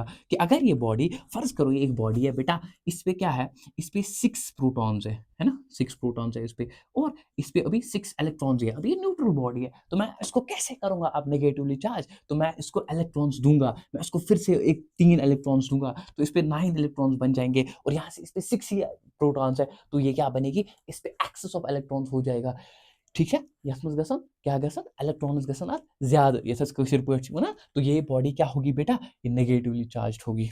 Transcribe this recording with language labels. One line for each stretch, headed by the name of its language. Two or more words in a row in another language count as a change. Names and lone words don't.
Hindi: कि अगर ये बॉडी, फर्ज करो ये एक बॉडी है बेटा, इस पे क्या है, इस पे 6 प्रोटॉन्स है ना, 6 प्रोटॉन्स है इस पे, और इस पे अभी 6 इलेक्ट्रॉन्स है, अभी ये
English: neutral body
Hindi: है। तो मैं इसको कैसे करूंगा अब
English: negatively charge?
Hindi: तो मैं इसको इलेक्ट्रॉन्स दूंगा, मैं इसको फिर से एक 3 इलेक्ट्रॉन्स दूंगा, तो इस पे 9 इलेक्ट्रॉन्स बन जाएंगे, और यहाँ से इस पे 6 ही प्रोटॉन्स है, तो ये क्या बनेगी, इस पे
English: excess of electrons
Hindi: हो जाएगा, ठीक है।
Kashmiri: यथ मज गसन क्या गसन, इलेक्ट्रॉन्स गसन ज्यादा, यथ कशर पा वन,
Hindi: तो ये बॉडी क्या होगी बेटा, ये नेगेटिवली चार्ज होगी।